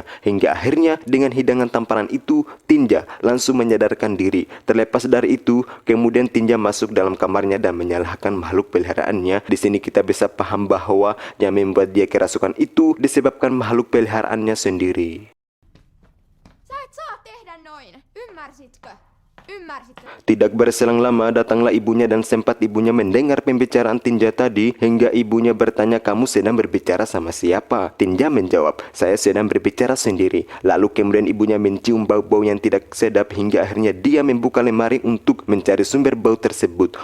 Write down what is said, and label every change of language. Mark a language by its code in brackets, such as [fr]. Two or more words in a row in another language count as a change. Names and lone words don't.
[id] Hingga akhirnya dengan hidangan tamparan itu, Tinja langsung menyadarkan diri. Terlepas dari itu, kemudian Tinja masuk dalam kamarnya dan menyalahkan makhluk peliharaannya. Di sini kita bisa paham bahwa yang membuat dia kerasukan itu disebabkan makhluk peliharaannya sendiri. [fi] Sä et saa tehdä noin, ymmärsitkö? Ymmärsitkö? [id] Tidak berselang lama, datanglah ibunya dan sempat ibunya mendengar pembicaraan Tinja tadi. Hingga ibunya bertanya, "Kamu sedang berbicara sama siapa?" Tinja menjawab, "Saya sedang berbicara sendiri." Lalu kemudian ibunya mencium bau-bau yang tidak sedap. Hingga akhirnya dia membuka lemari untuk mencari sumber bau tersebut.